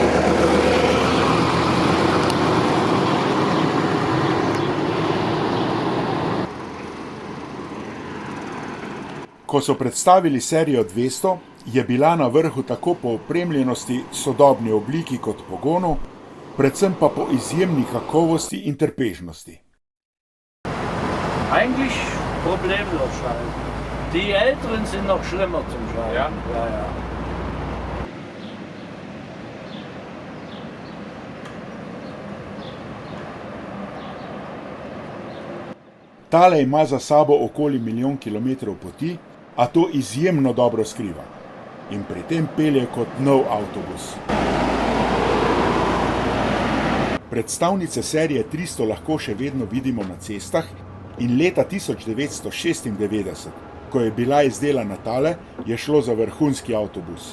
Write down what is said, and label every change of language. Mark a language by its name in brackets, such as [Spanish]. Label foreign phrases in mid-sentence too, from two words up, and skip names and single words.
[Slovenian] Ko so predstavili serijo 200, je bila na vrhu tako po opremljenosti, sodobni obliki kot pogonu, predvsem pa po izjemni kakovosti in trpežnosti. [German] Eigentlich problemlos schalten. Die Älteren sind noch schlimmer zum Schalten. Ja? Ja, ja. [Slovenian] Tale ima za sabo okoli 1 milijon kilometrov poti, a to izjemno dobro skriva. In pri tem pelje kot nov avtobus. Predstavnice serije 300 lahko še vedno vidimo na cestah in leta 1996, ko je bila izdelana tale, je šlo za vrhunski avtobus.